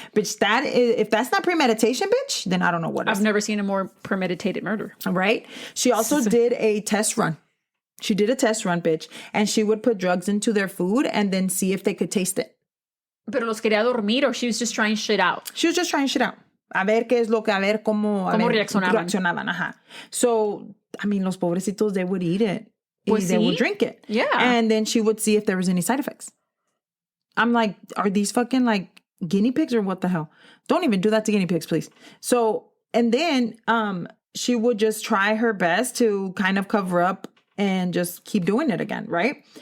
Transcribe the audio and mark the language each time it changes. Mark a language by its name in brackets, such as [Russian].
[English] Bitch, if that's not premeditation, bitch, then I don't know what is. I've never seen a more premeditated murder. Right? She also did a test run. She did a test run, bitch, and she would put drugs into their food and then see if they could taste it. [Spanish] Pero los quería dormir, [English] or she was just trying shit out? She was just trying shit out. [Spanish] A ver qué es lo que, a ver cómo reaccionaban. Ajá. [English] So, I mean, [Spanish] los pobrecitos, [English] they would eat it. Pues they would drink it. Yeah. And then she would see if there was any side effects. I'm like, are these fucking like guinea pigs or what the hell? Don't even do that to guinea pigs, please. So, and then she would just try her best to kind of cover up and just keep doing it again, right?